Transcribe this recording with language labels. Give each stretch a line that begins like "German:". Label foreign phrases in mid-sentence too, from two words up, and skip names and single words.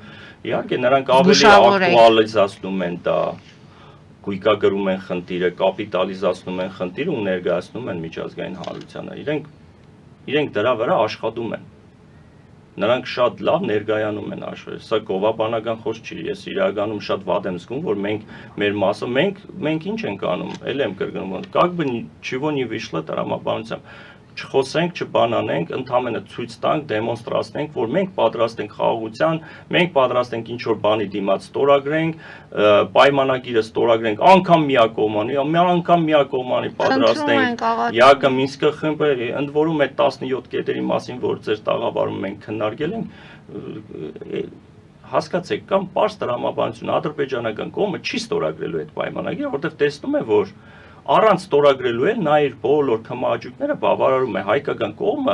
Armenian: Իհարկե, նրանք ավելի ակտուալիզացնում են դա, գույկագրում են խնդիրը, կապիտալիզացնում են խնդիրը ու ներկայացնում են միջազգային հանրությանը։ Իրենք դրա վրա աշխատում են։ Նրանք շատ լավ ներկայանում են աշխարհը։ Սա գովաբանական խոսք չի, ես իրականում շատ վատ եմ զգում, որ մենք մեր մասը մենք ինչ ենք անում, ել եմ կրկնում,
Russian: как бы чего не вышло
Armenian: տրամաբանությամբ։ Չխոսենք, չբանանենք, ընդհանրապես ցույց տանք, դեմոնստրացնենք, որ մենք պատրաստ ենք խաղաղության, մենք պատրաստ ենք ինչ որ բանի դիմաց ստորագրենք, պայմանագիրը ստորագրենք, անգամ միակողմանի պատրաստ ենք։ ԵԱԿ Մինսկի խմբը ընդ որում այդ 17 կետերի մասին, որ ձեր տաղավարում մենք քննարկել ենք, հասկացեք, կամ պարզ տրամաբանություն, ադրբեջանական կողմը չի ստորագրելու այդ պայմանագիրը, որտեղ տեսնում է, որ առանց ստորագրելու էլ նա իր բոլոր քմահաճույքները բավարարում է հայկական կողմը